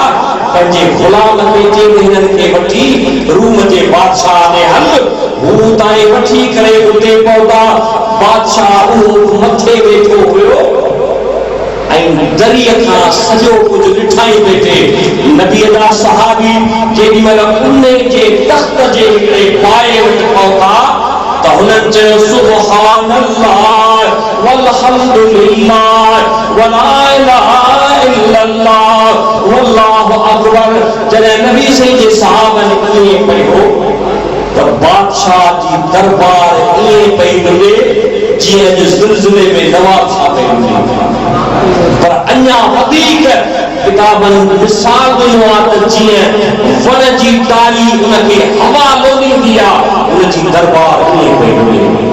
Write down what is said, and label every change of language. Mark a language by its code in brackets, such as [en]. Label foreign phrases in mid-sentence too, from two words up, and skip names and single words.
[sd] पंहिंजे गुलाम खे चई हिननि खे वठी रूम जे बादशाह ने हल, हू ताईं वठी करे उते पहुता। बादशाह उहो मथे वेठो हुयो ऐं दरीअ खां सॼो कुझु ॾिठाई वेठे। नबीअ जा सहाबी जेॾी महिल उन जे तख़्त जे हिकिड़े पाए वटि पहुता त हुननि चयो, [ar] سبحان الله والحمد لله ولا إله إلا الله والله أكبر. [sd] जॾहिं नबी साईं जे सहाबनि ईअं कयो त बादशाह जी दरबार ईअं पई मिले जीअं ज़िलज़िले में नवाब छा पई मिले। पर अञा वधीक किताबनि मिसाल ॾिनो आहे त जीअं वण जी टाली उनखे हवा लोलींदी आहे, उनजी दरबार ईअं पई हले।